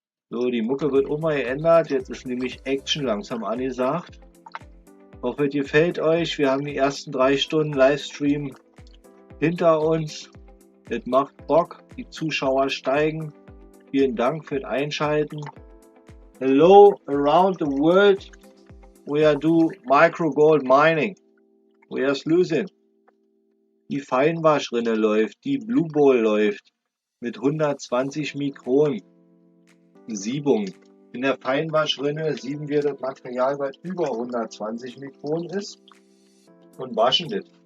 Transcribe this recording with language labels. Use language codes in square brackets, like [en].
[de] So, die Mucke wird auch mal geändert. Jetzt ist nämlich Action langsam angesagt. Hoffe, es gefällt euch. Wir haben die ersten 3 Stunden Livestream hinter uns. Es macht Bock. Die Zuschauer steigen. Vielen Dank für das Einschalten. [en] Hello around the world. We are do micro gold mining. We are losing. [de] Die Feinwaschrinne läuft. Die Blue Bowl läuft. Mit 120 Mikron. Siebung. In der Feinwaschrinne sieben wir das Material, was über 120 Mikron ist, und waschen das.